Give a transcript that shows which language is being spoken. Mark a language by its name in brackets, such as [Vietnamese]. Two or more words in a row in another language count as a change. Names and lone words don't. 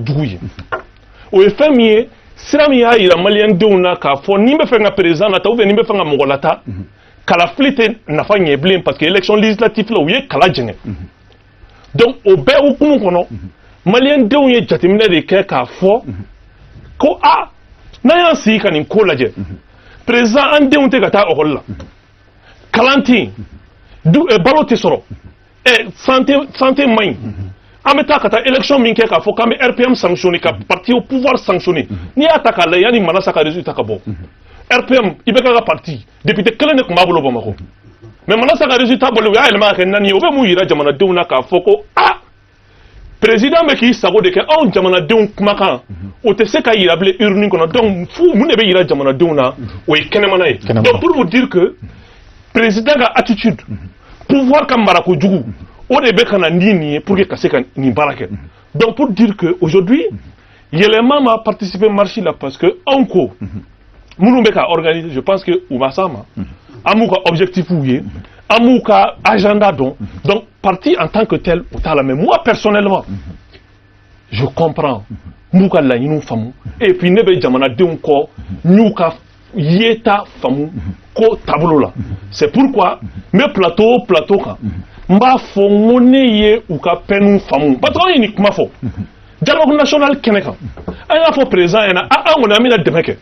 [Bambara] jugu ye o ye fɛn min ye sira min y'a yira maliyɛndenw na k'a fɔ ni n bɛ fɛ ka président lata [French] ou bien [Bambara] ni n bɛ fɛ ka mɔgɔ lata kalafili tɛ nafa ɲɛ bilen [French] parce que élection législative [Bambara] la u ye kala jɛngɛ donc o bɛɛ hukumu kɔnɔ maliyɛndenw ye jateminɛ de kɛ k'a fɔ ko n'an y'an sigi ka nin ko lajɛ président an denw tɛ ka taa école la kalan tɛ yen balo tɛ sɔrɔ santé man ɲi an bɛ taa ka taa élection min kɛ k'a fɔ k'an bɛ RPM sanctionner ka [French] parti au pouvoir [Bambara] sanctionner n'i y'a ta k'a lajɛ yanni Manasa ka résultat ka bɔ RPM IBK ka parti député kelen de tun b'a bolo Bamakɔ mais Manasa ka résultat bɔlen u y'a yɛlɛma ka kɛ 4 ye o bɛ mun yira jamanadenw na k'a fɔ ko président bɛ k'i sago de kɛ anw jamanadenw kumakan o tɛ se ka yira bilen urne kɔnɔ donc fu mun de bɛ yira jamanadenw na o ye kɛnɛmana ye [French] donc pour vous dire que [Bambara] président ka attitude pouvoir ka marako jugu o de bɛ ka na ni nin ye [French] pour que [Bambara] ka se ka nin baara kɛ [French] donc pour dire que aujourd'hui [Bambara] yɛlɛma ma [French] participer marche [Bambara] la [French] parce que [Bambara] anw ko minnu bɛ ka organiser [French] je pense que [Bambara] u ma s'a ma an b'u ka objectif ye an b'u ka agenda dɔn [French] donc parti en tant que tel [Bambara] o t'a la [French] mais moi personnellement je comprends [Bambara] n b'u ka laɲiniw faamu [French] et puis [Bambara] ne bɛ jamanadenw kɔ n y'u ka yeta faamu ko taabolo la [French] c'est pourquoi [Bambara] n bɛ plateau kan n b'a fɔ n ko ne ye u ka pɛnw faamu [French] parce que [Bambara] an ye nin kuma fɔ [French] dialogue national [Bambara] kɛnɛ kan an y'a fɔ président ɲɛna an kɔni an bɛna dɛmɛ kɛ